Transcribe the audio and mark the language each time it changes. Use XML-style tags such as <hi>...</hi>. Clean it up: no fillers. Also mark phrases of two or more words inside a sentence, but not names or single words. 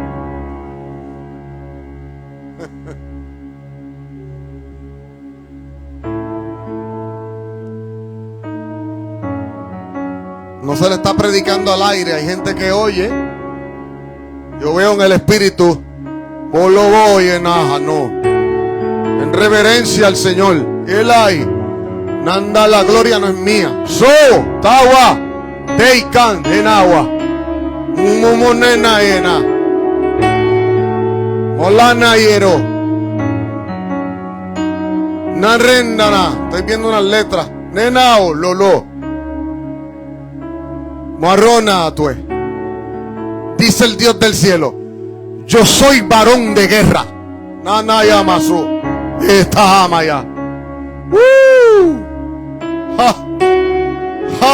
<es>No se le está predicando al aire, hay gente que oye. Yo veo en el espíritu, lo voy en no, en reverencia al Señor. Él hay, nanda, la gloria no es mía. So, tawa, teikan, en agua, mumonena ena, molana hiero, narendana, estoy viendo unas letras, nenao, lolo, marrona atue. Dice el Dios del cielo, yo soy varón de guerra. Nanaya masu. Esta amaya. Ja. Ja.</es>